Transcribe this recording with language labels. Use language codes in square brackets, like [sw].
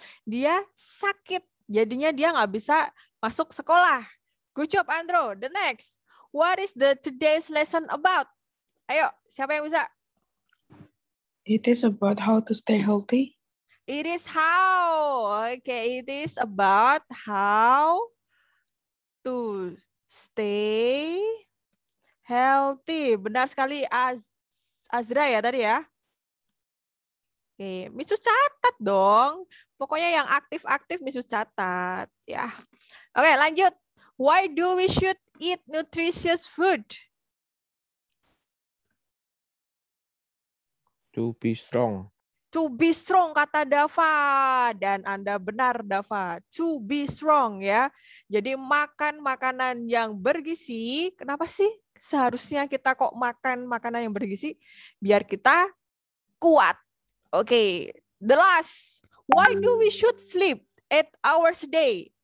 [id] Dia sakit, jadinya dia nggak bisa masuk sekolah. [en] Good job Andro. The next, what is the today's lesson about? [id] Ayo, siapa yang bisa? [en] It is about how to stay healthy. It is how. Okay, it is about how to stay healthy. [id] Benar sekali Azra ya tadi ya. Oke, Misus catat dong. Pokoknya yang aktif-aktif Misus catat ya. Oke, lanjut. [en] Why do we should eat nutritious food? To be strong. To be strong [id] kata Dava. Dan Anda benar Dava. [en] To be strong ya. [id] Jadi makan makanan yang bergizi. Kenapa sih seharusnya kita kok makan makanan yang bergizi? Biar kita kuat. Oke, [en] the last. Why do we should sleep 8 hours a day?